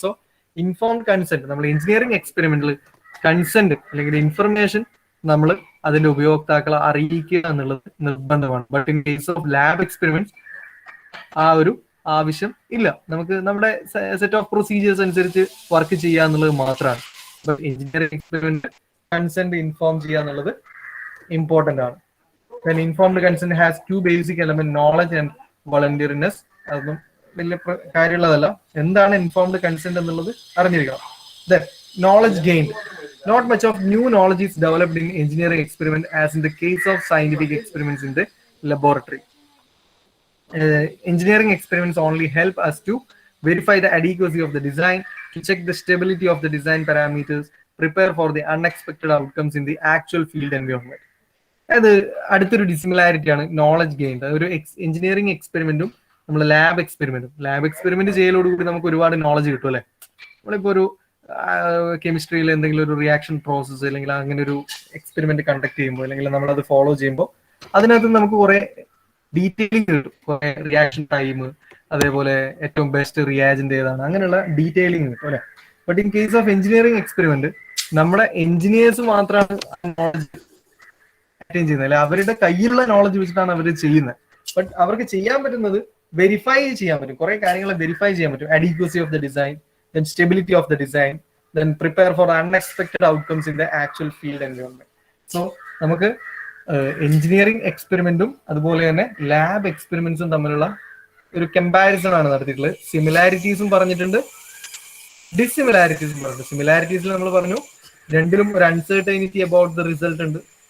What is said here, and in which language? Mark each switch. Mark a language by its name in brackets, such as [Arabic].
[Malayalam] So informed consent, നമ്മൾ engineering എക്സ്പെരിമെന്റിൽ consent അല്ലെങ്കിൽ information നമ്മൾ അതിന്റെ ഉപയോക്താക്കളെ അറിയിക്കുക എന്നുള്ളത് നിർബന്ധമാണ്. [English] but in case of lab experiments [Malayalam] ആ ഒരു ആവശ്യം ഇല്ല. നമുക്ക് നമ്മുടെ സെറ്റ് ഓഫ് പ്രൊസീജിയേഴ്സ് അനുസരിച്ച് വർക്ക് ചെയ്യുക എന്നുള്ളത് മാത്രമാണ്. എഞ്ചിനീയറിംഗ് എക്സ്പെരിമെന്റ് കൺസെന്റ് ഇൻഫോം ചെയ്യുക എന്നുള്ളത് ഇമ്പോർട്ടന്റ് ആണ്. [English] Then informed consent has two basic elements, knowledge and voluntariness. [Malayalam] അതൊന്നും വലിയ കാര്യമുള്ളതല്ല. എന്താണ് ഇൻഫോംഡ് കൺസെന്റ് എന്നുള്ളത് അറിഞ്ഞിരിക്കണം. [English] Then knowledge gained. Not much of new knowledge is developed in engineering experiment as in the case of scientific experiments in the laboratory. Engineering experiments only help us to verify the adequacy of the design, to check the stability of the design parameters, prepare for the unexpected outcomes in the actual field environment. [Malayalam] അത് അടുത്തൊരു dissimilarity ആണ് knowledge gain. ഒരു engineering എക്സ്പെരിമെന്റും നമ്മൾ lab experiment ചെയ്യലോടുകൂടി നമുക്ക് ഒരുപാട് knowledge കിട്ടും അല്ലെ. നമ്മളിപ്പോ ഒരു കെമിസ്ട്രിയിൽ എന്തെങ്കിലും ഒരു റിയാക്ഷൻ പ്രോസസ്സ് അല്ലെങ്കിൽ അങ്ങനെ ഒരു എക്സ്പെരിമെന്റ് കണ്ടക്ട് ചെയ്യുമ്പോൾ അല്ലെങ്കിൽ നമ്മൾ അത് ഫോളോ ചെയ്യുമ്പോൾ അതിനകത്ത് നമുക്ക് കുറെ ഡീറ്റെയിലിംഗ് കിട്ടും. കുറെ റിയാക്ഷൻ ടൈം, അതേപോലെ ഏറ്റവും ബെസ്റ്റ് റിയാജന്റ് ഏതാണ്, അങ്ങനെയുള്ള ഡീറ്റെയിലിംഗ് കിട്ടും അല്ലെ. [English] but in case of engineering experiment [Malayalam] നമ്മുടെ എഞ്ചിനീയേഴ്സ് മാത്രമാണ് ചെയ്യുന്നത് അല്ലെ. അവരുടെ കയ്യിലുള്ള നോളജ് വെച്ചിട്ടാണ് അവർ ചെയ്യുന്നത്. ബട്ട് അവർക്ക് ചെയ്യാൻ പറ്റുന്നത് വെരിഫൈ ചെയ്യാൻ പറ്റും, കുറെ കാര്യങ്ങൾ വെരിഫൈ ചെയ്യാൻ പറ്റും. [English] Adequacy of the design, then stability of the design, then prepare for unexpected outcomes in the actual field environment. [Malayalam] So നമുക്ക് എഞ്ചിനീയറിംഗ് എക്സ്പെരിമെന്റും അതുപോലെ തന്നെ ലാബ് എക്സ്പെരിമെന്റ്സും തമ്മിലുള്ള ഒരു കമ്പാരിസൺ ആണ് നടത്തിയിട്ടുള്ളത്. സിമിലാരിറ്റീസും പറഞ്ഞിട്ടുണ്ട്, ഡിസിമിലാരിറ്റീസും പറഞ്ഞിട്ടുണ്ട്. സിമിലാരിറ്റീസിൽ നമ്മൾ പറഞ്ഞു രണ്ടിലും ഒരു [English] uncertainty about the result [Malayalam] ഉണ്ട്.